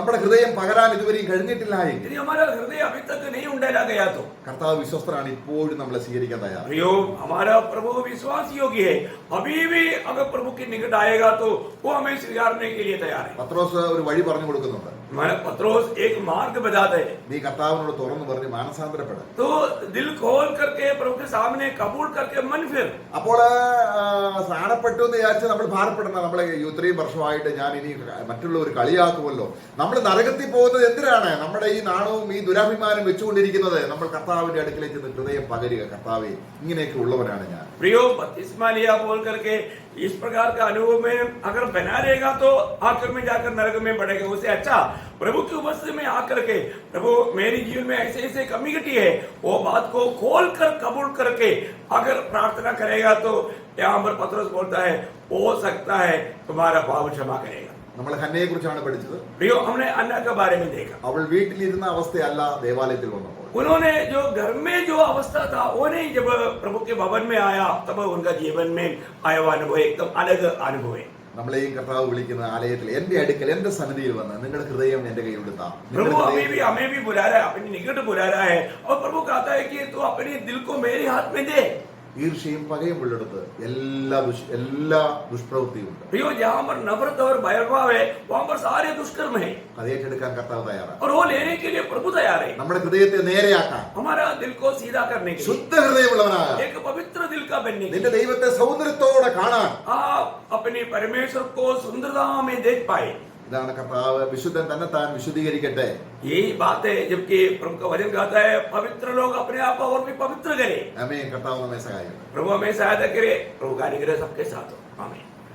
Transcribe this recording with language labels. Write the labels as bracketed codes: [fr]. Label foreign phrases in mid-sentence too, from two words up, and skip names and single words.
[ml] നമ്മുടെ ഹൃദയം പകരാൻ ഇതുവരെയും കഴിഞ്ഞിട്ടില്ല എങ്കിൽ [hi] यदि हमारा हृदय अभी तक नहीं उंडेला गया तो [ml] കർത്താവ് വിശ്വസ്തനാണ്, ഇപ്പോഴും നമ്മളെ സ്വീകരിക്കാൻ തയ്യാറാണ്. [hi] प्रियो, हमारा प्रभु विश्वास योग्य है. अभी भी अगर प्रभु के निकट आएगा तो वो हमें स्वीकारने के लिए तैयार है. [ml] പത്രോസ് ഒരു വഴി പറഞ്ഞു കൊടുക്കുന്നുണ്ട്. [hi] हमारा पत्रोस एक मार्ग बताते हैं. [ml] നീ കർത്താവിനോട് തുറന്നു പറഞ്ഞ് മാനസാന്തരപ്പെടാം. [hi] तो दिल खोल करके प्रभु के सामने कबूल करके मन फिर. [ml] അപ്പോൾ സ്നാനപ്പെട്ടു എന്ന് വിചാരിച്ച് നമ്മൾ ഭാരപ്പെടണം. നമ്മളെ ഇത്രയും വർഷമായിട്ട് ഞാൻ ഇനി മറ്റുള്ളവർ കളിയാക്കുമല്ലോ. നമ്മൾ നരകത്തിൽ പോകുന്നത് എന്തിനാണ്? നമ്മുടെ ഈ നാണവും ഈ ദുരാഭിമാനം വെച്ചുകൊണ്ടിരിക്കുന്നത്. നമ്മൾ കർത്താവിന്റെ അടുക്കലേക്ക് ചെന്ന് ഹൃദയം പകരുക, കർത്താവേ ഇങ്ങനെയൊക്കെ उल्लवनाണ് ഞാൻ. [hi] प्रियो, बपतिस्मा लिया बोल करके इस प्रकार का अनुभव में अगर बना रहेगा तो आखिर में जाकर नरक में बढ़ेगा. उससे अच्छा प्रभु की उपस्थिति में आकर के प्रभु मेरी जीवन में ऐसे ऐसे कमी घटी है, वो बात को खोल कर कबूल करके अगर प्रार्थना करेगा तो यहाँ पर पत्रोस बोलता है हो सकता है तुम्हारा पाप क्षमा करेगा. [ml] നമ്മൾ ഹന്നയെ കുറിച്ചാണ് പഠിച്ചത്. [hi] प्रियो, हमने अन्ना के बारे में देखा. [ml] അവൾ വീട്ടിലിരുന്ന അവസ്ഥയല്ല ദേവാലയത്തിൽ വന്നപ്പോൾ. [hi] उन्होंने जो घर में जो अवस्था था वो नहीं, जब प्रभु के भवन में आया तब उनका जीवन में आया हुआ अनुभव एकदम अलग अनुभव है. [ml] നമ്മളെയും കർത്താവ് വിളിക്കുന്ന ആലയത്തിൽ എന്റെ അടുക്കൽ എന്റെ സന്നിധിയിൽ വന്ന് നിങ്ങളുടെ ഹൃദയം എന്റെ കൈയിലെടുത്താം. [hi] प्रभु हमें भी बुला रहा है, अपने निकट बुला रहा है और प्रभु कहता है कि तू अपने दिल को मेरे हाथ में दे. [ml] ഈർഷ്യയും പകയും ഉള്ളിടത്ത് എല്ലാ ദുഷ്പ്രവൃത്തിയുണ്ട്. [hi] प्रियो, जहाँ पर नफरत और भयभाव है वहाँ पर सारे दुष्कर्म है [ml] അത് ഏറ്റെടുക്കാൻ കർത്താവ് തയ്യാറാണ്. [hi] और वो लेने के लिए प्रभु तैयार है. [ml] നമ്മുടെ ഹൃദയത്തെ നേരെയാക്കാൻ, [hi] हमारा दिल को सीधा करने के लिए, [ml] ശുദ്ധ ഹൃദയമുള്ളവനാകാൻ, [hi] एक पवित्र दिल का बनने के [ml] നിന്റെ [hi] लिए, [ml] ദൈവത്തെ സൗന്ദര്യത്തോടെ കാണാൻ, [hi] आप अपने परमेश्वर को सुंदरता में देख पाए. [ml] ഇതാണ് കർത്താവ്. വിശുദ്ധൻ തന്നെ താൻ വിശുദ്ധീകരിക്കട്ടെ. [hi] यही बात है, जबकि प्रभु का वचन कहता है पवित्र लोग अपने आप को और भी पवित्र करें. [ml] ആമേൻ. കർത്താവ് നമ്മെ സഹായിക്കട്ടെ. [hi] प्रभु हमें सहायता करे. प्रभु का अनुग्रह सबके साथ हो. आमीन.